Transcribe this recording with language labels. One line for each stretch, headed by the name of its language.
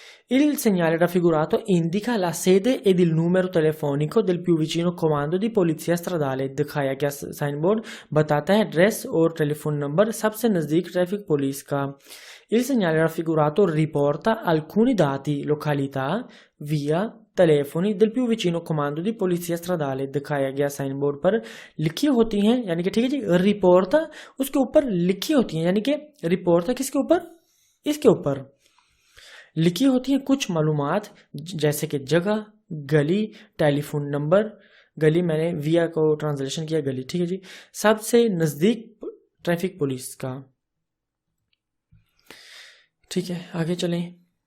Italian: Il segnale raffigurato indica la sede ed il numero telefonico del più vicino comando di polizia stradale।
Hindi: दिखाया गया sign board बताता है address और telephone number सबसे नजदीक traffic police का।
Italian: Il segnale raffigurato riporta alcuni dati, località, via, telefoni del più vicino comando di polizia stradale।
Hindi: दिखाया गया साइन बोर्ड पर लिखी होती हैं, यानी कि ठीक है जी, रिपोर्ट उसके ऊपर लिखी होती हैं, यानी कि रिपोर्ट किसके ऊपर? इसके ऊपर लिखी होती हैं कुछ मालूमात, जैसे कि जगह, गली, टेलीफोन नंबर। गली मैंने विया को ट्रांसलेशन किया गली, ठीक है जी, सबसे नजदीक ट्रैफिक पुलिस का। ठीक है, आगे चलें।